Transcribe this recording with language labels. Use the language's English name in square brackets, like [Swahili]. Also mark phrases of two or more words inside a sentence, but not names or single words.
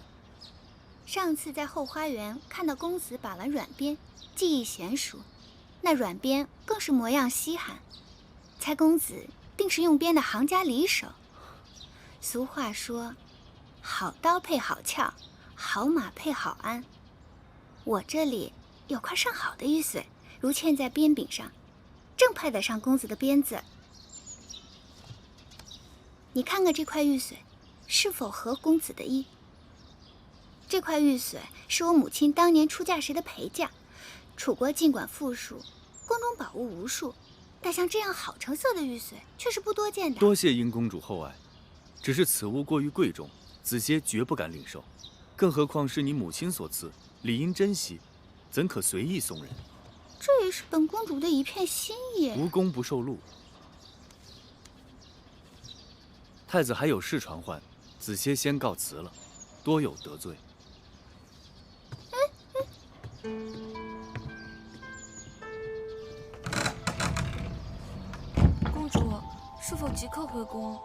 [Chinese] 上次在後花園看到公子把玩軟鞭，技藝嫻熟，那軟鞭更是模樣稀罕，猜公子定是用鞭的行家裡手。俗話說，好刀配好鞘，好馬配好鞍。我這裡有塊上好的玉髓，如嵌在鞭柄上，正配得上公子的鞭子。你看看這塊玉髓，是否合公子的意？這塊玉髓是我母親當年出嫁時的陪嫁。楚國儘管富庶，宮中寶物無數，但像這樣好成色的玉髓卻是不多見的。多謝殷公主厚愛，只是此物過於貴重，子歇絕不敢領受。更何況是你母親所賜，理應珍惜，怎可隨意送人？這也是本公主的一片心意。無功不受祿。太子還有事傳喚，子歇先告辭了，多有得罪。公主是否即刻回宮？